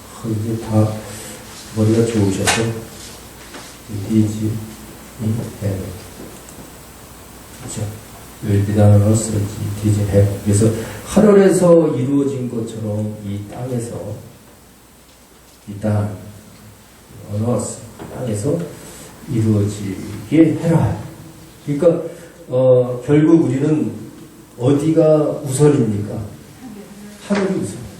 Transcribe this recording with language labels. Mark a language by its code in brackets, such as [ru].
[ko] 이제 다 머리가 좋으셔서 [en] it is in heaven. [ko] 그렇죠? [en] will be done on earth as it is in heaven. [ko] 그래서 하늘에서 이루어진 것처럼 이 땅에서 이 땅, [en] on earth, [ko] 땅에서 이루어지게 해라. 그러니까 결국 우리는 어디가 우선입니까? 하늘이 우선.